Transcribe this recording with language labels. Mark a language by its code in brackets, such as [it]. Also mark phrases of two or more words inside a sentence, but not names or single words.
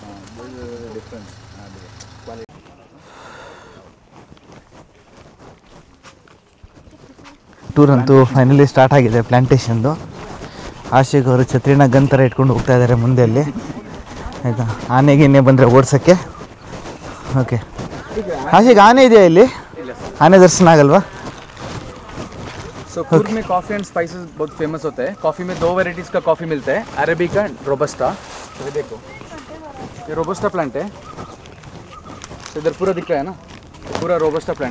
[kn] ಟೂರ್ ಅಂತೂ ಫೈನಲಿ ಸ್ಟಾರ್ಟ್ ಆಗಿದೆ ಪ್ಲಾಂಟೇಶನ್ದು. ಆಶಿಕ್ ಅವರು ಛತ್ರಿನ ಗನ್ ಥರ ಇಟ್ಕೊಂಡು ಹೋಗ್ತಾ ಇದ್ದಾರೆ ಮುಂದೆ ಅಲ್ಲಿ, ಆಯಿತಾ. ಆನೆಗೆ ಬಂದರೆ ಓಡಿಸೋಕ್ಕೆ. ಓಕೆ, ಆಶಿಕ್ ಆನೆ ಇದೆಯಾ ಇಲ್ಲಿ? ಆನೆ ದರ್ಶನ ಆಗಲ್ವಾ। [hi] सो कुर्ग में [en] coffee and spices [hi] बहुत फेमस होते हैं। कॉफ़ी में 2 वेराइटीज़ का कॉफ़ी मिलता है, अरेबिका एंड रोबस्टा। तो ये देखो, ये रोबस्टा प्लांट है, तो इधर पूरा दिख रहा है ना, पूरा रोबस्टा प्लांट।